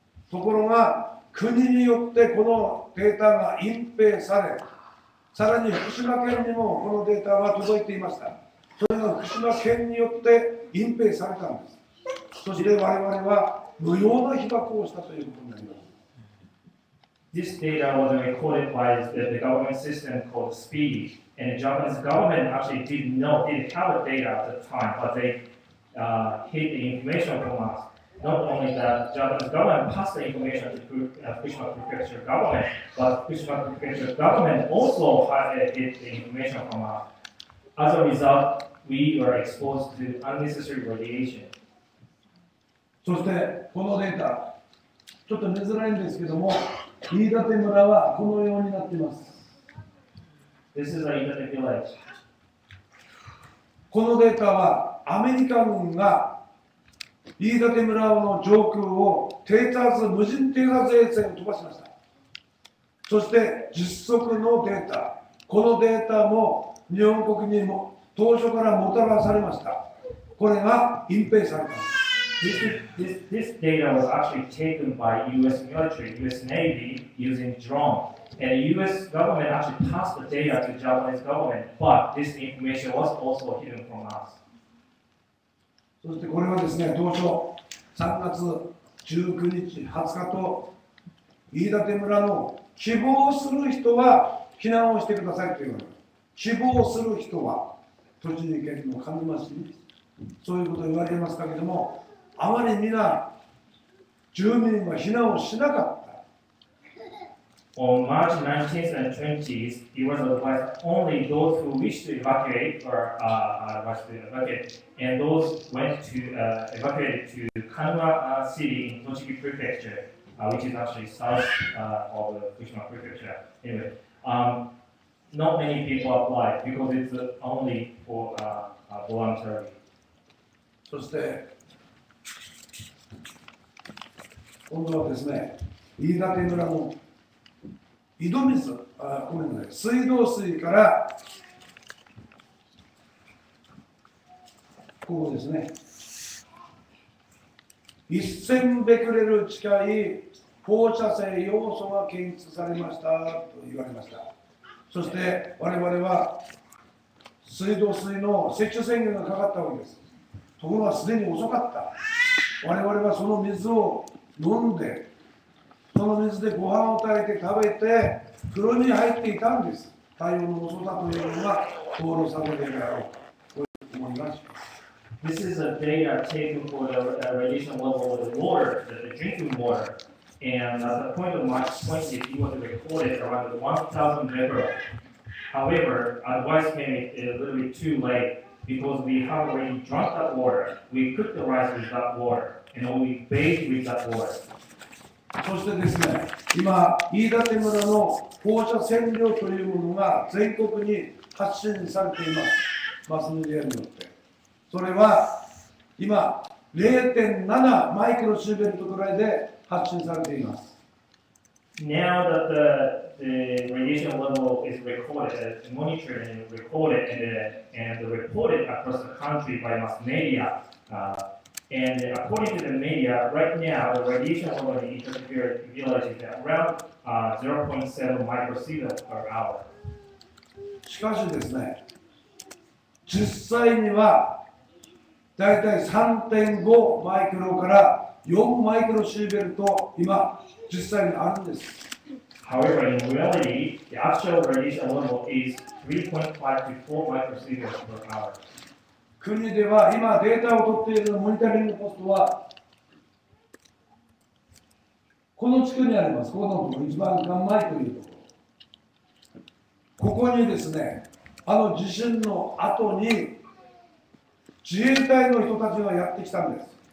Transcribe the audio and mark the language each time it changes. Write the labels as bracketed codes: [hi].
[ja] ところが国によってこのデータが隠蔽され、さらに福島県にもこのデータは届いていました。それが福島県によって隠蔽されたんです。そして我々は無用な被爆をしたということになります。 [en] This data was recorded by the government system called SPEED, and the Japanese government actually didn't have the data at the time, but they hid the information from us. Not only that, Japanese government passed the information to Fukushima Prefecture government, but Fukushima Prefecture government also hid the information from us. As a result, we were exposed to unnecessary radiation. [ja] そしてこのデータ、ちょっと見づらいんですけども、飯舘村はこのようになっています。 [en] This is a Iitate village. [ja] このデータはアメリカ軍が飯舘村の上空を無人偵察衛星を飛ばしました。そして実測のデータ、このデータも日本国にも当初からもたらされました。これが隠蔽されたんです。 [en] This data was actually taken by U.S. military, U.S. Navy using drone. And the U.S. government actually passed the data to Japanese government, but this information was also hidden from us. [ja] そしてこれはですね、当初3月19日、20日と飯舘村の希望する人は避難をしてくださいというの希望する人は栃木県の鹿沼市にそういうことを言われていますけれども、あまり皆住民は避難をしなかった。 [en] On March 19th and 20th, it was advised only those who wish to evacuate or was to evacuate, and those went to evacuate to Kanuma city in Tochigi Prefecture, which is actually south of the Fukushima Prefecture. Anyway, not many people applied because it's only for voluntary. [ja] そして今度はですね、飯舘村の井戸水、水道水からここですね、1000ベクレル近い放射性要素が検出されましたと言われました。そして我々は水道水の摂取制限がかかったわけです。ところがすでに遅かった。我々はその水を飲んで、その水でご飯を炊いて食べて風呂に入っていたんです。対応の遅さというのが道路されるであろうと思います。 [en] This is a data taken for the radiation level of the water, the drinking water. And at the point of March 20th, it was recorded around 1,000 becquerel. However, advice came a little bit too late because we have already drunk that water. We cooked the rice with that water, and we bathed with that water. [ja] そしてですね、今、飯舘村の放射線量というものが全国に発信されています。マスメディアによって。それは今、0.7 マイクロシーベルトぐらいで発信されています。 [en] Now that the radiation level is recorded, monitored and recorded and reported across the country by mass media, and according to the media, right now the radiation level in each village is around 0.7 microsievert per hour. [ja] しかしですね、実際にはだいたい 3.5 マイクロから4マイクロシーベルト今実際にあるんです。 [en] However, in reality, the actual radiation level is 3.5 to 4 microsieverts per hour. [ja] 国では今データを取っているモニタリングポストはこの地区にあります。このところ一番ガンマイというところ。ここにですね、あの地震の後に自衛隊の人たちがやってきたんです。